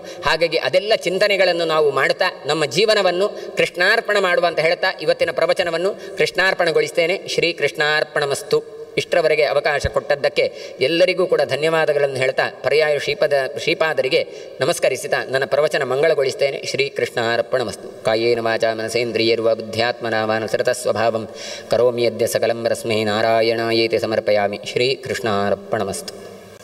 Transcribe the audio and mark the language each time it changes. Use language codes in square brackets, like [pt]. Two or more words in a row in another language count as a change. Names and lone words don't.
[kn] ಹಾಗಾಗಿ ಅದೆಲ್ಲ ಚಿಂತನೆಗಳನ್ನು ನಾವು ಮಾಡ್ತಾ ನಮ್ಮ ಜೀವನವನ್ನು ಕೃಷ್ಣಾರ್ಪಣ ಮಾಡುವಂತ ಹೇಳ್ತಾ ಇವತ್ತಿನ ಪ್ರವಚನವನ್ನು ಕೃಷ್ಣಾರ್ಪಣಗೊಳಿಸ್ತೇನೆ. [sa] ಶ್ರೀ ಕೃಷ್ಣಾರ್ಪಣಮಸ್ತು. [kn] ಇಷ್ಟರವರೆಗೆ ಅವಕಾಶ ಕೊಟ್ಟದ್ದಕ್ಕೆ ಎಲ್ಲರಿಗೂ ಕೂಡ ಧನ್ಯವಾದಗಳನ್ನು ಹೇಳ್ತಾ ಪರ್ಯಾಯ ಶ್ರೀಪಾದರಿಗೆ ನಮಸ್ಕರಿಸುತ್ತಾ ನನ್ನ ಪ್ರವಚನ ಮಂಗಳಗೊಳಿಸ್ತೇನೆ. [sa] ಶ್ರೀ ಕೃಷ್ಣಾರ್ಪಣಮಸ್ತು. ಕಾಯೇನ ವಾಚಾ ಮನಸೇಂದ್ರಿಯರ್ವ ಬುದ್ಧ್ಯಾತ್ಮನಾ ವಾನುಸೃತ ಸ್ವಭಾವಂ ಕರೋಮಿ ಯದ್ಯ ಸಕಲಂ ರಸ್ಮೈ ನಾರಾಯಣಾಯೇತಿ ಸಮರ್ಪಯಾಮಿ. ಶ್ರೀ ಕೃಷ್ಣಾರ್ಪಣಮಸ್ತು.